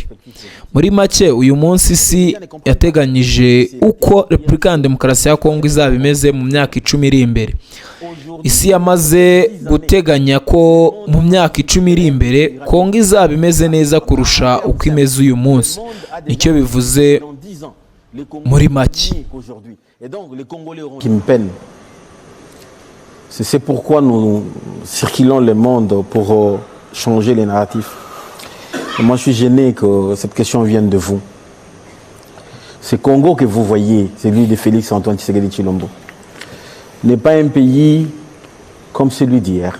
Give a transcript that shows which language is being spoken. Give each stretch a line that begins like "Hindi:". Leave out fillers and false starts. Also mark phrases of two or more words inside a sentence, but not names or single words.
Kinyarwanda: Muri make, uyu munsi isi yateganyije uko Repubulika ya Demokarasi ya Kongo izaba imeze mu myaka 10 iri imbere. Isi yamaze guteganya ko mu myaka 10 iri imbere Kongo izaba imeze neza kurusha uko imeze uyu munsi. Nicyo bivuze muri make.
French: Qui me peine. C'est pourquoi nous circulons le monde pour changer les narratifs. Et moi, je suis gêné que cette question vienne de vous. Ce Congo que vous voyez, celui de Félix Antoine Tshisekedi Tshilombo, n'est pas un pays comme celui d'hier.